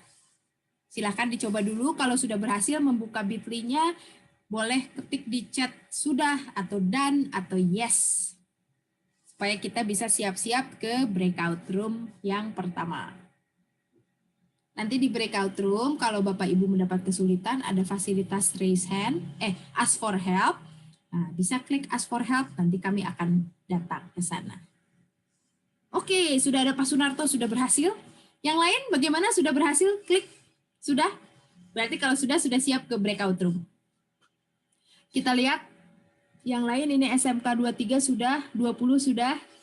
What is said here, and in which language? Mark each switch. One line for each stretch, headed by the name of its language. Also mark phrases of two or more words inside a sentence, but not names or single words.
Indonesian: Silahkan dicoba dulu, kalau sudah berhasil membuka bit.ly-nya, boleh ketik di chat sudah, atau done, atau yes. Supaya kita bisa siap-siap ke
English: breakout room
Indonesian: yang pertama. Nanti di
English: breakout room,
Indonesian: kalau Bapak Ibu mendapat kesulitan, ada fasilitas
English: raise hand, ask for help.
Indonesian: Nah, bisa klik
English: ask for help,
Indonesian: nanti kami akan datang ke sana. Oke, sudah ada Pak Sunarto, sudah berhasil. Yang lain bagaimana, sudah berhasil? Klik, sudah? Berarti kalau sudah siap ke
English: breakout room.
Indonesian: Kita lihat, yang lain ini SMK 23 sudah, 20 sudah.